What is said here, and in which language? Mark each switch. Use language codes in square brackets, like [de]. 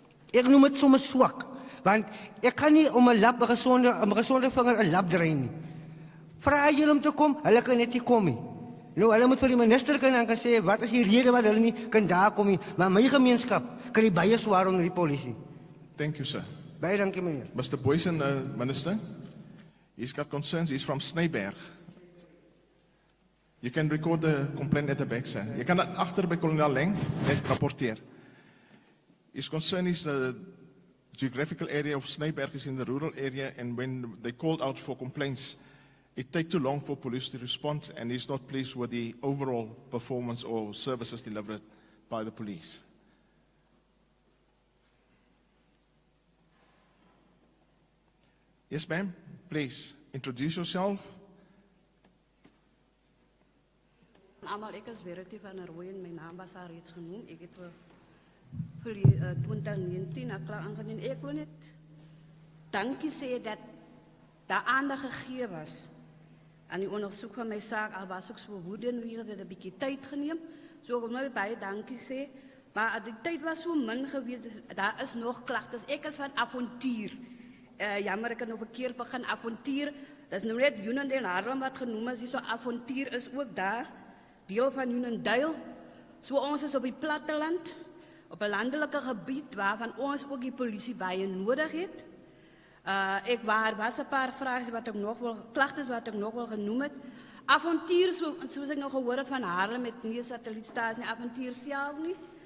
[af] Ek noem dit soms swak, want ek kan nie om 'n gesonde vinger 'n lap draai nie. Vra julle om te kom, hulle kan net nie kom nie. Nou hulle moet vir die minister kan sê wat is die rede wat hulle nie kan daar kom nie, maar my gemeenskap kry baie swaar onder die polisie. [en] Thank you, sir. [af] Baie dankie meneer. [en] Mr. Boysen, Minister, he's got concerns. He's from Snyberg. You can record the complaint at the back, sir. You can [af] achter by Kolonel Leng net rapporteer. [en] His concern is the geographical area of Snijberg is in the rural area, and when they called out for complaints, it takes too long for police to respond, and he's not pleased with the overall performance or services delivered by the police. Yes, ma'am. Please introduce yourself. [af] Almal, ek is Verity van der Rooyen, my naam was al reeds genoem. Ek het vir 2019 'n klag aangedien. Ek wil net dankie sê dat daar aandag gegee was aan die ondersoek van my saak. Al was ek so woedend weens dit 'n bietjie tyd geneem. So ek wil net baie dankie sê, maar die tyd was so min geweest. Daar is nog klagtes. Ek is van Avontuur. Jammer, ek het nou verkeerd begin. Avontuur, dat is nou net Uniondale Haarlem wat genoem is. So Avontuur is ook daar, deel van Uniondale. So ons is op die platteland, op 'n landelike gebied waarvan ons ook die polisie baie nodig het. Ek was 'n paar vrae wat ek nog wil, klagtes wat ek nog wil genoem het. Avontuur, soos ek nog gehoor het van Haarlem met nie 'n satellietstasie nie, Avontuur self nie.